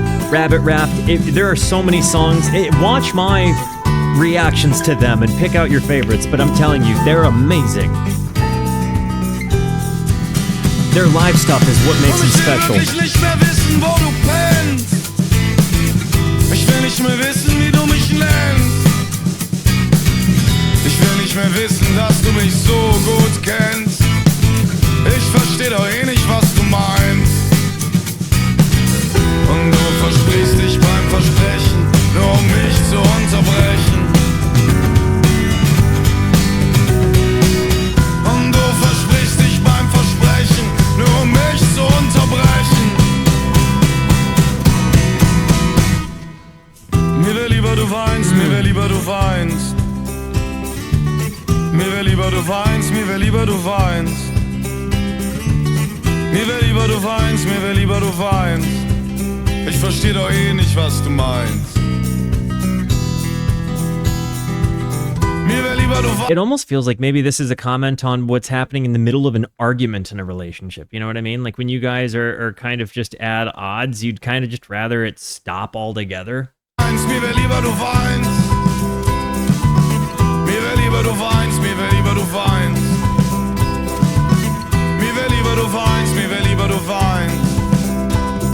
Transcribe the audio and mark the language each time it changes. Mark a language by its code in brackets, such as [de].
[en] Rabbit Raft, there are so many songs. Watch my reactions to them and pick out your favorites, but I'm telling you, they're amazing. Their live stuff is what makes them special. [de] Ich will nicht mehr wissen, wo du pennst. Ich will nicht mehr wissen, wie du mich nennst. Ich will nicht mehr wissen, dass du mich so gut kennst. Ich versteh doch eh nicht, was du meinst. Und du versprichst dich beim Versprechen, nur um mich zu unterbrechen. Und du versprichst dich beim Versprechen, nur um mich zu unterbrechen. Mir wär lieber du weinst, mir wär lieber du weinst. Mir wär lieber du weinst, mir wär lieber du weinst. Mir wär lieber du weinst, mir wär lieber du weinst. Ich versteh doch eh nicht, was du meinst. Mir wär lieber du weinst. [en] It almost feels like maybe this is a comment on what's happening in the middle of an argument in a relationship. You know what I mean? Like, when you guys are kind of just at odds, you'd kind of just rather it stop altogether. [de] Mir wär lieber du weinst. Mir wär lieber du weinst, mir wär lieber du weinst. Mir wär lieber du weinst, mir wär lieber du weinst.